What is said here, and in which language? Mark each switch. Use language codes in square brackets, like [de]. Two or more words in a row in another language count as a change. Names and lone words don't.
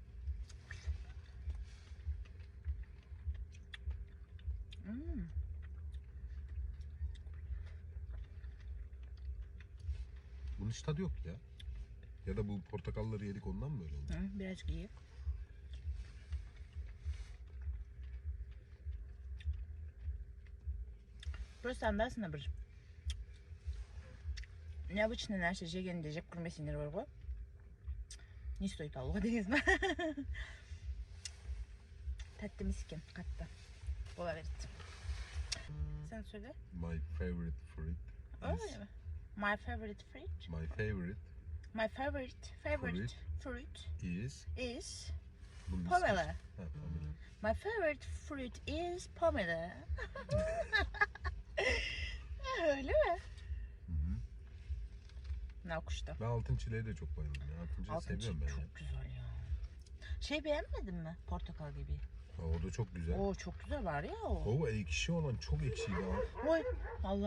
[tr] Bunun hiç tadı yok ya. Ya da bu portakalları yedik ondan mı böyle oldu? Birazcık iyi. [kk] Просто андасында бір необычный нәрсе жегенде жеп көрмесеңдер бар ғой. Не стоит алуға дегенсің ба? Тәтті емес екен, қатты. Бола береді. Сен сөйле. [en] My favorite fruit is... My favorite fruit. My favorite My favorite fruit is bunun pomelo. Ha, pomelo. My favorite fruit is pomelo. [tr] Öyle mi? Hı. Ne kuştu? Ben altın çileğe de çok bayıldım ya. Altın çileği seviyorum ben ya. Çok güzel ya. Şey beğenmedin mi? Portakal gibi. Ha, o da çok güzel. Oo çok güzel var ya o. O ekşi olan çok ekşiydi ha.